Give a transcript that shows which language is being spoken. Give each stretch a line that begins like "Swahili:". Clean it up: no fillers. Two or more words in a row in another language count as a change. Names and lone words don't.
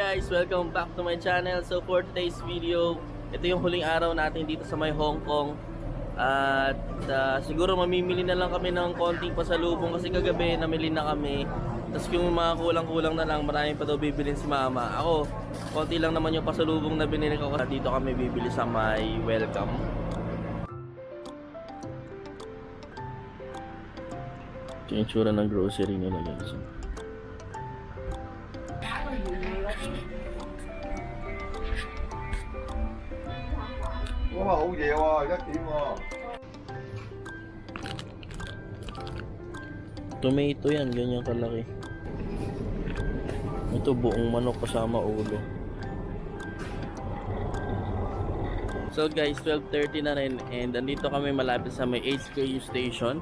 English: welcome back to my channel. So for today's video,
Filipino: ito yung huling araw natin dito sa may Hong Kong. At siguro mamimili na lang kami ng konting pasalubong kasi kagabi namili na kami. Tapos yung mga kulang-kulang na lang, marami pa daw bibilin si mama. Ako, konti lang naman yung pasalubong na binili ko. Dito kami bibili sa may Welcome. Ito yung tsura ng grocery nila guys.
Cantonese: 哇，好嘢喎，而家點喎？
Filipino: Tomato yan, ganyan kalaki. Ito buong manok kasama ulo. So guys, 12:30 na rin and andito kami malapit sa may HKU station.